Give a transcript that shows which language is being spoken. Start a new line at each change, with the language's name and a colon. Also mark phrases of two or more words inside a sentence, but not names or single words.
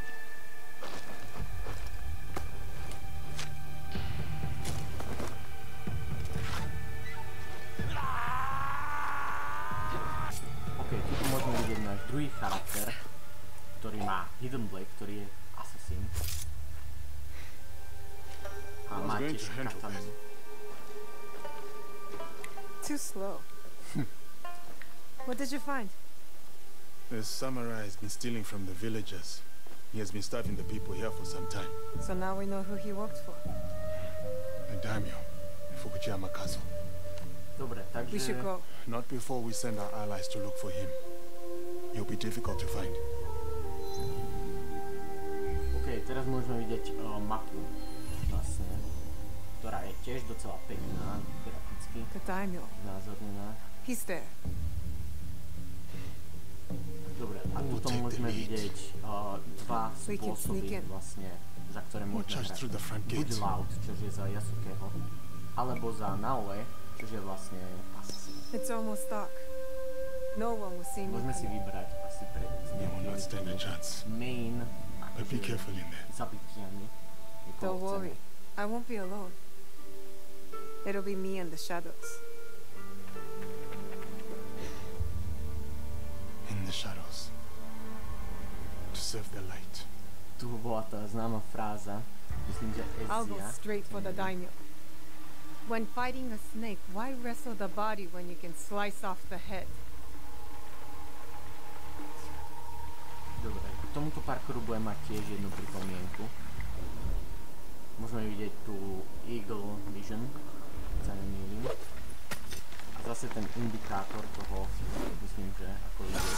Slovak: Ok, tuto môžeme vidieť náš druhý charakter, ktorý má Hidden Blade, ktorý je assassin. A má tiež katany.
English: Too slow. What did you find? The samurai has been stealing from the villagers. He has been starving the people here for some time. So now we know who he worked for. The daimyo, Fukuyama Castle.
Slovak: Dobre, takže...
English: We should go. Not before we send our allies to look for him. He'll be difficult to find.
Slovak: Ok, teraz môžeme vidieť mapu, vlastne, ktorá je tiež docela pekná, graficky,
English: The daimyo.
Slovak: znázornená.
English: He's there.
Slovak: Dobre, a tuto tuto
English: take the
Slovak: môžeme
English: lead.
Slovak: vidieť dva
English: We can sneak
Slovak: spôsoby
English: in.
Slovak: vlastne, za ktoré
English: Or
Slovak: môžeme
English: charge
Slovak: hrať.
English: through the front
Slovak: Buď
English: gate. Loud,
Slovak: čo je za Yasukeho, alebo za Naoe, čo je vlastne Assassin.
English: It's almost dark. No one will see me.
Slovak: Môžeme si vybrať asi pre
English: You will not stand a chance.
Slovak: main
English: But be careful in there.
Slovak: zabitiami.
English: Don't worry. I won't be alone. It'll be me and the shadows. In the shadows. To serve the light.
Slovak: Tu bola tá známa fráza, myslím, že
English: I'll go
Slovak: Ezia.
English: straight for the daimyo. When fighting a snake, why wrestle the body when you can slice off the head?
Slovak: Dobre, k tomuto parkouru budem mať tiež jednu pripomienku. Môžeme vidieť tu Eagle Vision, keď sa nemýlim. A zase ten indikátor toho, myslím, že ako vidieť.